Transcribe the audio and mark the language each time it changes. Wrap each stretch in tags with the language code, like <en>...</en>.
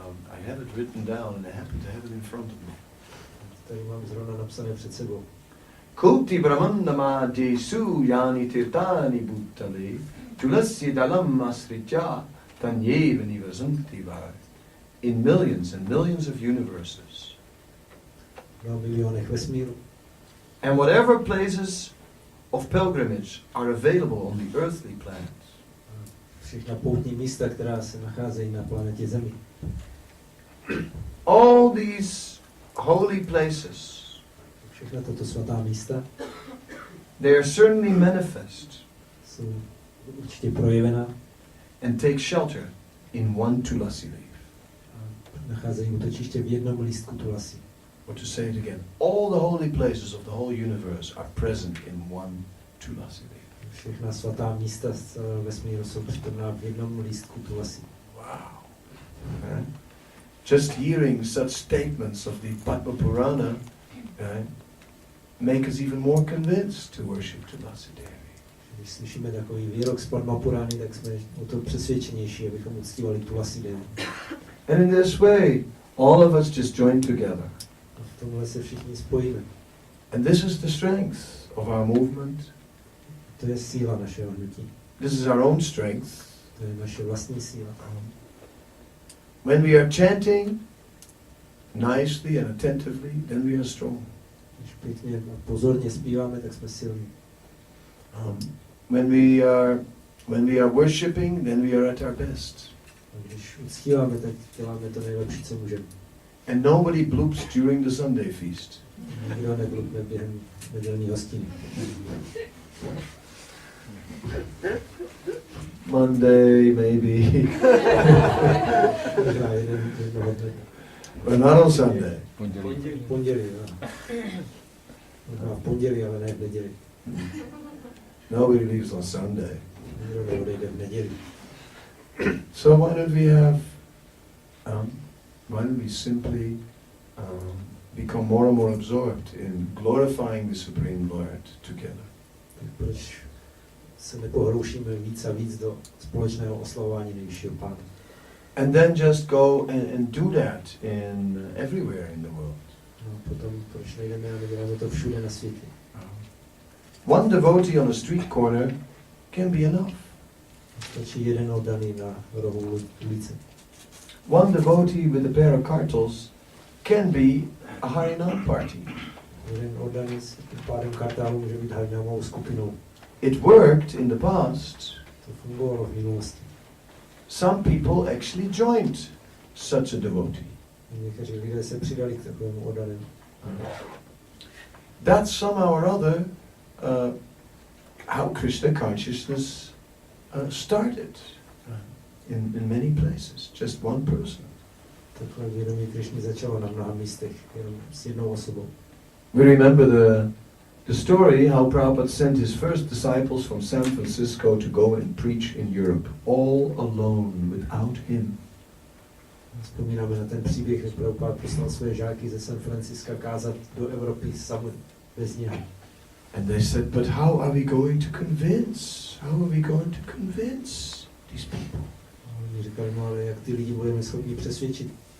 <en>I have it written down and I happen to have it in front of me.</en> <cs>Tady mám zrovna napsané před sebou.</cs> <sa>Koti brahmandama desu yani tirtani bhutale tulasi dalam asritya tanyeva nivasanti var</sa> <en>in millions and millions of universes.</en> <cs>Na milionech vesmíru.</cs> <en>And whatever places of pilgrimage are available on the earthly planets.</en> <cs>Všechna poutní místa, která se nacházejí na planetě Zemi.</cs> <en>All these holy places,</en> <cs>Všechna tato svatá místa</cs> <en>they are certainly manifest</en> <cs>jsou určitě projevená</cs> <en>and take shelter in one tulasi leaf.</en> <cs>a nacházejí útočiště v jednom lístku tulasi.</cs> <en>Or to say it again, all the holy places of the whole universe are present in one tulasi leaf.</en> <cs>Všechna svatá místa z celého vesmíru jsou přítomná v jednom lístku tulasi.</cs> <en>Wow. Right? Just hearing such statements of the Padma Purana, right, make us even more convinced to worship Tulasi Devi.</en> <cs>Když slyšíme takový výrok z Padma Purány, tak jsme o to přesvědčenější, abychom uctívali Tulasi Devi.</cs> <en>And in this way, all of us just join together.</en> <cs>A v tomhle se všichni spojíme.</cs> <en>And this is the strength of our movement.</en> <cs>To je síla našeho hnutí.</cs> <en>This is our own strength.</en> <cs>To je naše vlastní síla.</cs> <en>When we are chanting nicely and attentively, then we are strong.</en> <cs>Když pěkně a pozorně zpíváme, tak jsme silní.</cs> <en>When we are worshiping, then we are at our best.</en> <cs>A když uctíváme, tak děláme to nejlepší, co můžeme.</cs> <en>And nobody bloops during the Sunday feast.</en> <cs>Nikdo neblupne během nedělní hostiny.</cs> <en>Monday, maybe.</en> <cs>Možná jednoho dne.</cs> <en>But not on Sunday.</en> <cs>Pondělí, jo. Možná v pondělí, ale ne v neděli.</cs> <en>Nobody leaves on Sunday.</en> <cs>Nikdo neodejde v neděli.</cs> <en>So why don't we have, why don't we simply become more and more absorbed in glorifying the Supreme Lord together?</en> <cs>Proč se nepohroušíme víc a víc do společného oslavování Nejvyššího Pána?</cs> <en>And then just go and do that in everywhere in the world.</en> <cs>No, potom proč nejdeme a neděláme to všude na světě?</cs> <en>One devotee on a street corner can be enough.</en> <cs>Stačí jeden oddaný na rohu ulice.</cs> <en>One devotee with a pair of kartals can be a Harinam party.</en> <cs>Jeden oddaný s tím pádem kartálu může být Harinamovou skupinou.</cs> <en>It worked in the past.</en> <cs>To fungovalo v minulosti.</cs> <en>Some people actually joined such a devotee.</en> <cs>Někteří lidé se přidali k takovému oddanému.</cs> <en>That's somehow or other how Krishna consciousness started in many places. Just one person.</en> <cs>Takhle vědomí Krishny začalo na mnoha místech, jenom s jednou osobou.</cs> <en>We remember the story how Prabhupada sent his first disciples from San Francisco to go and preach in Europe, all alone, without him.</en> <cs>Vzpomínáme na ten příběh, jak Prabhupada poslal své žáky ze San Franciska kázat do Evropy sami, bez něho.</cs> <en>And they said, but how are we going to convince? How are we going to convince these people?</en> <cs>A oni říkali, no ale jak ty lidi budeme schopni přesvědčit?</cs>